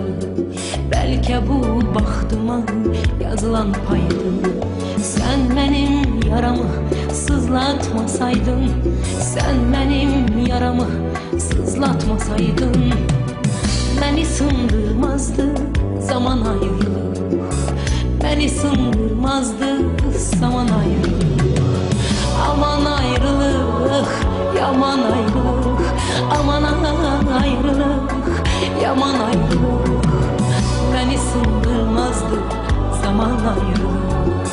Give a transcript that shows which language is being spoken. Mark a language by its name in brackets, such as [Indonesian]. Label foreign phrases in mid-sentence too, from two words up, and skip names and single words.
[Azerbaijani] Bəlkə bu baxtıma yazılan paydı. Sən mənim yaramı sızlatmasaydın, sən mənim yaramı sızlatmasaydın, məni sındırmazdı zaman ayrılık. [Turkish] Beni sındırmazdı zaman ayrılık. [Azerbaijani] Aman ayrılık, yaman ayrılık, aman ayrılık, yaman ayrılık. [Turkish] Beni sındırmazdı zaman ayrılık.